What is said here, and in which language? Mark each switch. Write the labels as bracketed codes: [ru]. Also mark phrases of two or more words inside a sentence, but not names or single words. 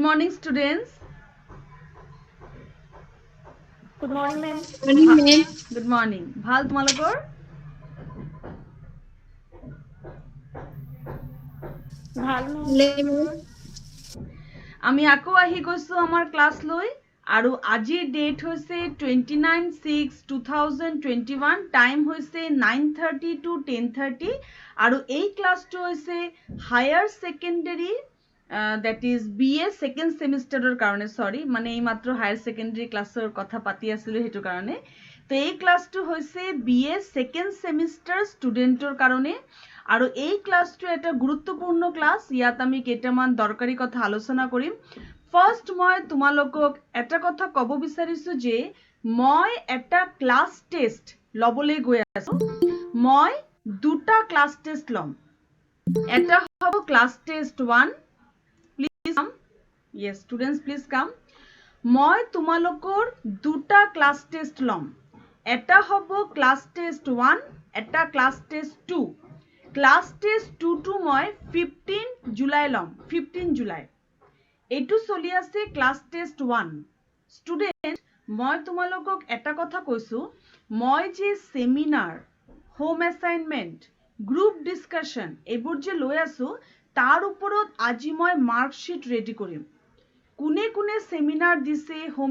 [en] morning, students. Good morning, ma'am. Good morning. [as] ভাল তোমালোকৰ? ভাল ma'am. আমি আকৌ আহি গৈছো আমাৰ ক্লাছ লৈ আৰু আজিৰ ডেট হৈছে 29/6/2021 টাইম হৈছে 9:30 to 10:30 আৰু এই ক্লাছটো হৈছে হায়াৰ [en] secondary that is BA second semester [as] কাৰণে সৰি মানে এই মাত্ৰ [en] higher secondary [as] ক্লাছৰ কথা পাতি আছিলো হেতু কাৰণে তো এই ক্লাছটো হৈছে [en] BA second semester [as] ষ্টুডেন্টৰ কাৰণে আৰু এই ক্লাছটো এটা গুৰুত্বপূৰ্ণ ক্লাছ ইয়াত আমি কেইটামান দৰকাৰী কথা আলোচনা কৰিম ফাৰ্স্ট মই তোমালোকক এটা কথা ক'ব বিচাৰিছো যে মই এটা [en] class test [as] লবলৈ গৈ আছো মই দুটা [en] class test [as] লম এটা হ'ব [en] class test 1 please come yes students please come [as] মই তোমালোকৰ দুটা [en] class test [as] লম এটা হ'ব [en] class test [as] 1 এটা [en] class test 2 class test 2 [as] টো মই 15 জুলাই লম 15 জুলাই এইটো চলি আছে [en] class test 1 student [as] মই তোমালোকক এটা কথা কৈছো মই যে [en] seminar home assignment group discussion [as] এইবোৰ যে লৈ আছো তাৰ ওপৰত আজি মই [en] marksheet ready [as] কৰিম কোনে কোনে সেমিনাৰ দিছে হোম